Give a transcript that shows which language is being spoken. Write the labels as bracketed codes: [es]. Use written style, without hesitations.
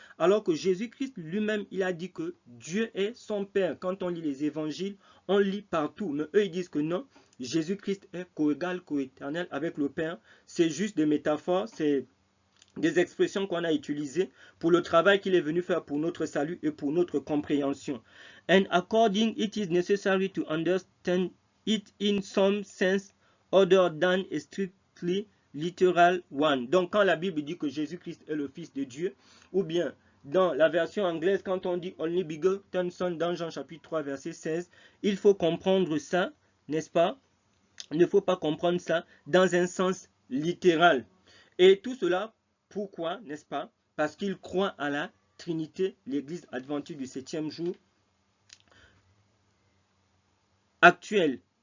[fr] Alors que Jésus-Christ lui-même, il a dit que Dieu est son Père. Quand on lit les évangiles, on lit partout. Mais eux, ils disent que non, Jésus-Christ est coégal, coéternel avec le Père. C'est juste des métaphores, c'est des expressions qu'on a utilisées pour le travail qu'il est venu faire pour notre salut et pour notre compréhension. [en] And according, it is necessary to understand it in some sense other than a strictly literal one. [fr] Donc quand la Bible dit que Jésus-Christ est le Fils de Dieu, ou bien dans la version anglaise, quand on dit [en] Only begotten Son [fr] dans Jean chapitre 3 verset 16, il faut comprendre ça, n'est-ce pas? Il ne faut pas comprendre ça dans un sens littéral. Et tout cela, pourquoi, n'est-ce pas? Parce qu'ils croient à la Trinité, l'Église adventiste du 7e jour actuelle.